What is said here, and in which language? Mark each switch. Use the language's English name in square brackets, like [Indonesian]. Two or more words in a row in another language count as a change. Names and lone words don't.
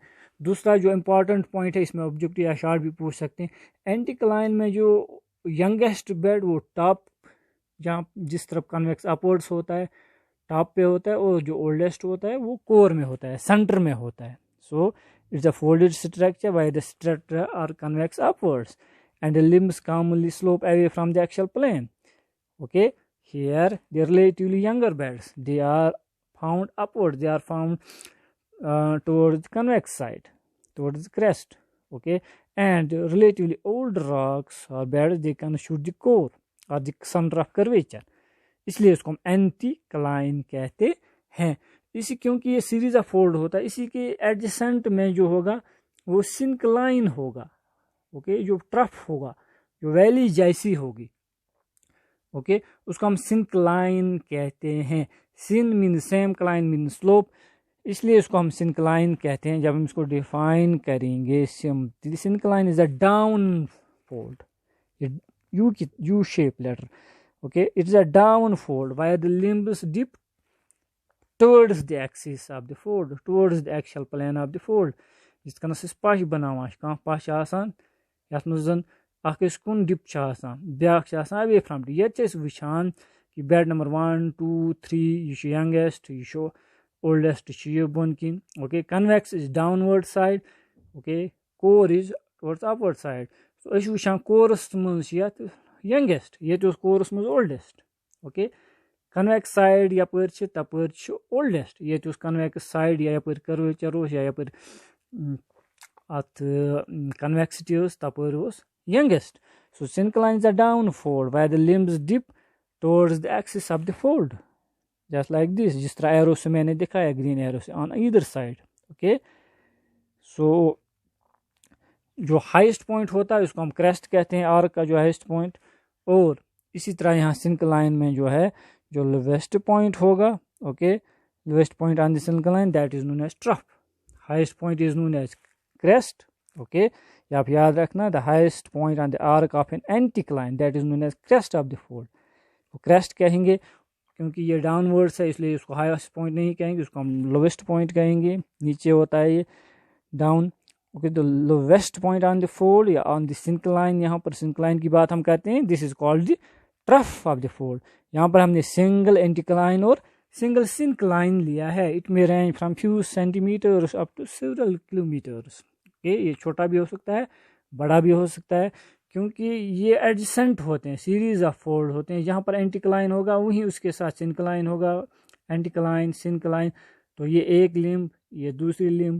[Hindi] दूसरा जो [English] important point [Hindi] है, इसमें ऑब्जेक्टिव या शार्ट भी पूछ सकते हैं, एंटीक्लाइन में जो [English] youngest bed [Hindi] वो टॉप जहाँ जिस तरफ [English] convex upwards [Hindi] होता है टॉप पे होता है, और जो ओल्डेस्ट होता है वो कोर में होता है, सेंटर में होता है. [English] so it's a folded structure why the structure are convex upwards and the limbs commonly slope away from the axial plane. Okay, here they are relatively younger beds. They are found upwards. They are found towards the convex side, towards the crest. Okay, and relatively old rocks or beds they constitute the core or the center of curvature. [Hindi] इसलिए उसको हम एंटीक्लाइन कहते हैं. इसी क्योंकि ये [English] series of fold [Hindi] होता है, इसी के एडजेसेंट में जो होगा वो सिंक्लाइन होगा. ओके, जो ट्रफ होगा, जो वैली जैसी होगी, ओके, उसको हम सिंक्लाइन कहते हैं. [English] syn mean same, cline mean slope, [Hindi] इसलिए इसको हम सिंक्लाइन कहते हैं. जब हम इसको डिफाइन करेंगे, [English] syncline is a down fold, U shape letter. okay, it is a down fold where the limbs dip towards the axis of the fold, towards the axial plane of the fold. [Kashmiri] इस कन पश बनावान कह पश आसान यथ मन अस कुन डिप ब्या [English] away from dip. [Kashmiri] ये वुचान कि [English] bed number [Kashmiri] 1 2 3 यह यंगेस्ट, यह ओल्डेस्ट, यह बोन किन. [English] okay, convex is downward side. okay, core is towards upward side. [Kashmiri] सो अस वुचान कोरस मज यंगेस्ट, ये कोरस मज ओल्डेस्ट. ओके, [English] convex side [Kashmiri] यपर तपर ओल्डेस्ट, ये [English] convex side [Kashmiri] या यपर कर्वेचर या यपर अत कन्वेक्सिटी तपर यंगेस्ट. [English] so syncline is a down fold where the limbs dip towards the axis of the fold, just like this. [Hindi] जिस तरह एरो से मैंने दिखाया, [English] green arrow [Hindi] से, [English] on either side. [Hindi] ओके, सो जो [English] highest point [Hindi] होता है उसको हम क्रेस्ट कहते हैं, आर्क का जो [English] highest point. [Hindi] और इसी तरह यहाँ सिंक्लाइन में जो है जो [English] lowest point [Hindi] होगा, ओके, [English] lowest point on the syncline that is known as trough. highest point is known as crest. ओके, [Hindi] या आप याद रखना, [English] the highest point on the arc of an anticline that is known as crest of the fold. [Hindi] तो क्रेस्ट कहेंगे क्योंकि ये डाउनवर्ड्स है, इसलिए उसको [English] highest point [Hindi] नहीं कहेंगे, उसको हम [English] lowest point [Hindi] कहेंगे. नीचे होता है ये डाउन. ओके, [English] the lowest point on the fold [Hindi] या [English] on the syncline, [Hindi] यहाँ पर सिंक्लाइन की बात हम करते हैं, [English] this is called the trough of the fold. [Hindi] यहाँ पर हमने सिंगल एंटीक्लाइन और सिंगल सिंक्लाइन लिया है. [English] it may range from few centimeters up to several kilometers. [Hindi] ओके, ये छोटा भी हो सकता है, बड़ा भी हो सकता है, क्योंकि ये एडजेसेंट होते हैं, [English] series of fold [Hindi] होते हैं. जहाँ पर एंटीक्लाइन होगा वहीं उसके साथ सिंक्लाइन होगा. एंटीक्लाइन, सिंक्लाइन, तो ये एक लिम्ब, ये दूसरी लिम्ब.